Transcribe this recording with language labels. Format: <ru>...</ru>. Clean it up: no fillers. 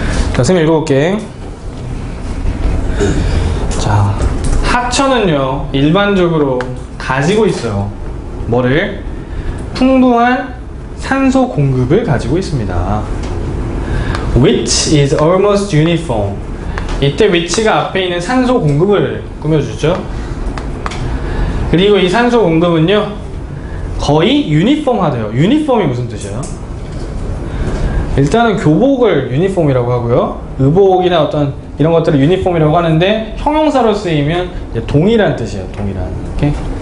<ko>자, 선생님 읽어볼게. 자, 하천은요, 일반적으로 가지고 있어요. 뭐를? 풍부한 산소 공급을 가지고 있습니다.</ko> <en>Which is almost uniform.</en> <ko>이때 which가 앞에 있는 산소 공급을 꾸며주죠. 그리고 이 산소 공급은요, 거의 유니폼하대요. 유니폼이 무슨 뜻이에요? 일단은 교복을 유니폼이라고 하고요. 의복이나 어떤 이런 것들을 유니폼이라고 하는데 형용사로 쓰이면 이제 동일한 뜻이에요. 동일한. 오케이?</ko>